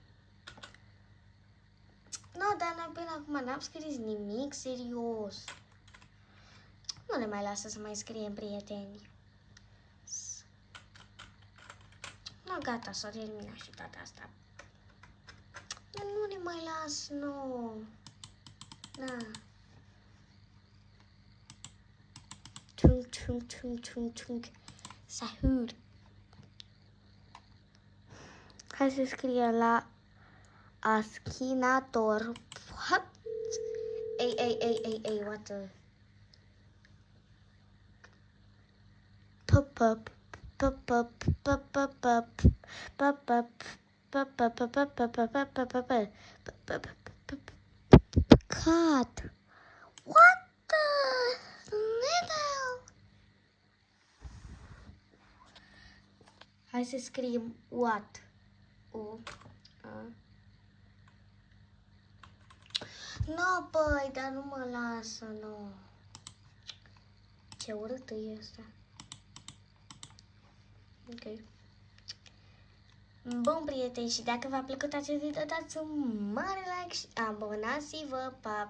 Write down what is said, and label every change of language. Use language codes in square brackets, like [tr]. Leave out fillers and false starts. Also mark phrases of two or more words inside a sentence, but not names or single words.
[ro] No, dar până acum n-am scris nimic serios. Nu ne mai lasă să mai scriem, prieteni. No, gata, s-a terminat și data asta. Nu ne mai las, nu. Na. Tung. Sahur. Hai să scrie la aschinator. [en] What? Ei, what the... Pop-up. Cat. What the little? [ro] Hai să scriem what. No, băi, dar nu mă lasă, nu. Ce urâtă e asta. Ok. Bun, prieteni, și dacă v-a plăcut acest video, dați un mare like și abonați-vă.